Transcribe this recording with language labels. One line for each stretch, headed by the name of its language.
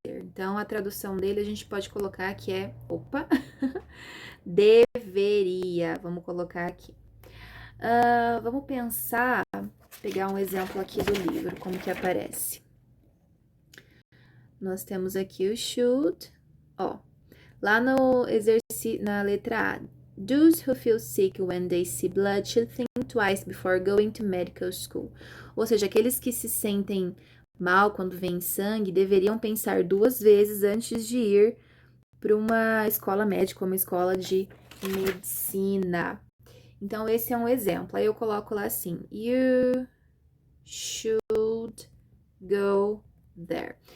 Portuguese: Então, a tradução dele a gente pode colocar que deveria. Vamos colocar aqui. Vamos pensar, pegar um exemplo aqui do livro, como que aparece. Nós temos aqui o should, lá no exercício, na letra A.
English: Those who feel sick when they see blood should think twice before going to medical school.
Portuguese: Ou seja, aqueles que se sentem mal quando veem sangue deveriam pensar duas vezes antes de ir para uma escola médica, uma escola de medicina. Então, esse é um exemplo. Aí eu coloco lá assim:
English: You should go there.